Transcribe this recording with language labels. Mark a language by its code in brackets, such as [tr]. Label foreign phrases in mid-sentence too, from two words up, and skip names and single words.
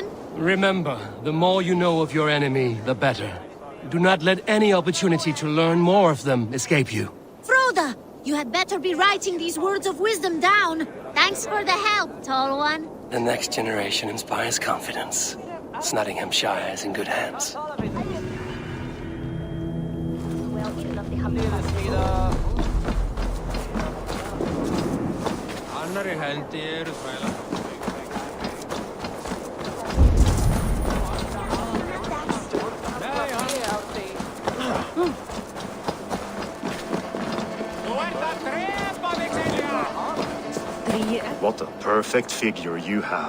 [en] Remember, the more you know of your enemy, the better. Do not let any opportunity to learn more of them escape you. Frodo, you had better be writing these words of wisdom down. Thanks for the help, tall one. The next generation inspires confidence. Nottinghamshire is in good hands. [is] Annarri hendi eru þrælar. [en] What a perfect figure you have.